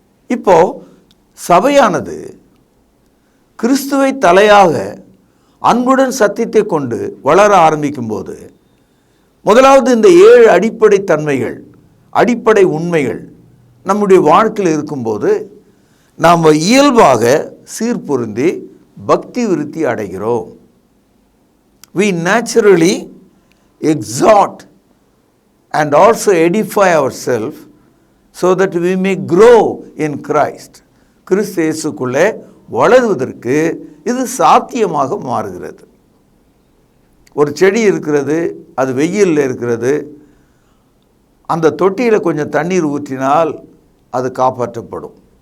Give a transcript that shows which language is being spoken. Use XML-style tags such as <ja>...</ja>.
<ta>இப்போ சபையானது கிறிஸ்துவை தலையாக அன்புடன் சத்தியத்தை கொண்டு வளர ஆரம்பிக்கும் போது, முதலாவது இந்த 7 அடிப்படை தன்மைகள், அடிப்படை உண்மைகள் நம்முடைய வாழ்க்கையில் இருக்கும்போது நாம் இயல்பாக சீர்பொருந்தி பக்தி விருத்தி அடைகிறோம்.</ta> <en>We naturally exhort and also edify ourselves so that we may grow in Christ.</en> <ta>கிறிஸ்து இயேசுக்குள்ளே வளருவதற்கு இது சாத்தியமாக மாறுகிறது. ஒரு செடி இருக்கிறது, அது வெயிலில் இருக்கிறது, அந்த தொட்டியில் கொஞ்சம் தண்ணீர் ஊற்றினால் அது காப்பாற்றப்படும்.</ta>